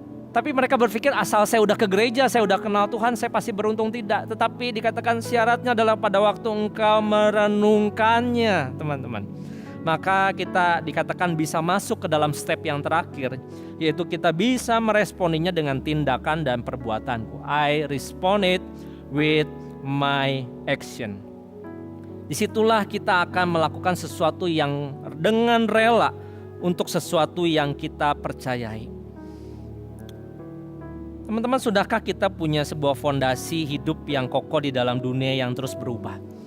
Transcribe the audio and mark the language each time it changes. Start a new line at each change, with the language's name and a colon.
Indonesian: Tapi mereka berpikir asal saya udah ke gereja, saya udah kenal Tuhan, saya pasti beruntung. Tidak. Tetapi dikatakan syaratnya adalah pada waktu engkau merenungkannya, teman-teman. Maka kita dikatakan bisa masuk ke dalam step yang terakhir, yaitu kita bisa meresponinya dengan tindakan dan perbuatanku.
English: I respond it with my action.
Indonesian: Disitulah kita akan melakukan sesuatu yang dengan rela untuk sesuatu yang kita percayai. Teman-teman, sudahkah kita punya sebuah fondasi hidup yang kokoh di dalam dunia yang terus berubah?